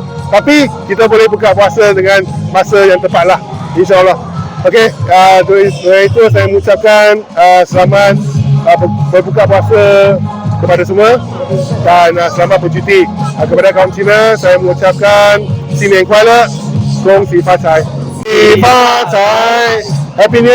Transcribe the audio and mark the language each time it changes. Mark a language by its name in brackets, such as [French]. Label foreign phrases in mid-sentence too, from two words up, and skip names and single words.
[Malay] Tapi kita boleh buka puasa dengan masa yang tepatlah, insya-Allah. Okey, dengan itu saya mengucapkan selamat berbuka puasa kepada semua dan selamat bercuti. Kepada kaum Cina, saya mengucapkan [Chinese] 新年快乐，恭喜发财，恭喜发财 ， [English] Happy New